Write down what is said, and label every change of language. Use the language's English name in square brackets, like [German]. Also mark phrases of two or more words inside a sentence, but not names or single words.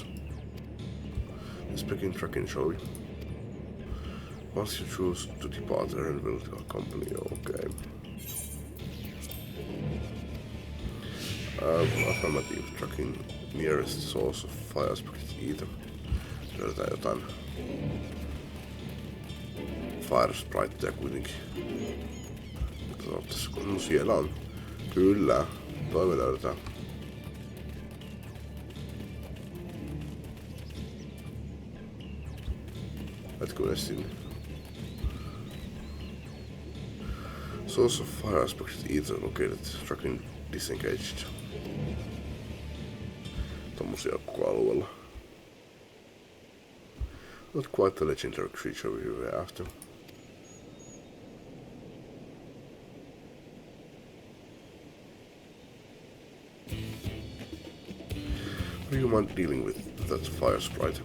[English] Let's begin tracking, shall we? Once you choose to depart, Eren will accompany you. Okay. Affirmative, tracking nearest source of fire sparks ether. [Finnish] Löydetään jotain [English] fire spriteja [Finnish] kuitenkin. No siellä on. Kyllä, toi me löydetään. [English] Let's go sinne. Source of fire sparks ether located, tracking disengaged. [Finnish] Tommosia koko alueella. [English] Not quite the legendary creature we were after. Do you mind dealing with that fire sprite?